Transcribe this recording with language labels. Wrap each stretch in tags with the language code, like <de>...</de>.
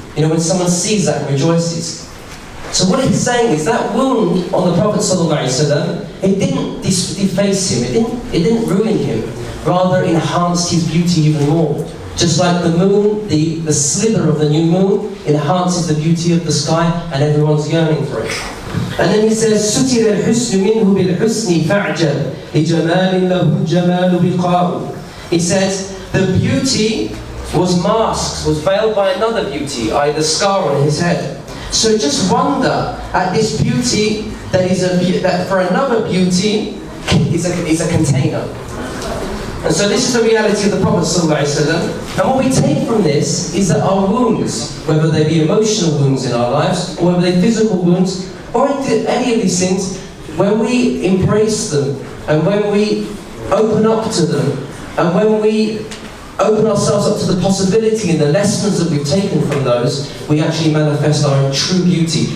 <en>When someone sees that and rejoices. So what he's saying is that wound on the Prophet ﷺ, it didn't deface him, it didn't ruin him, rather enhanced his beauty even more. Just like the moon, the slither of the new moon enhances the beauty of the sky, and everyone's yearning for it. And then he says,</en> <ar>سُتِرَ الْحُسْنُ مِنْهُ بِالْحُسْنِ فَعْجَبْ لِجَمَالٍ لَهُ الْجَمَالُ بِقَاءُ.</ar> <en>He says, the beauty was masked, was veiled by another beauty, i.e. the scar on his head. So just wonder at this beauty that for another beauty is a container. And so this is the reality of the Prophet ﷺ. And what we take from this is that our wounds, whether they be emotional wounds in our lives, or whether they're physical wounds, or any of these things, when we embrace them, and when we open up to them, and when we open ourselves up to the possibility and the lessons that we've taken from those, we actually manifest our true beauty.</en>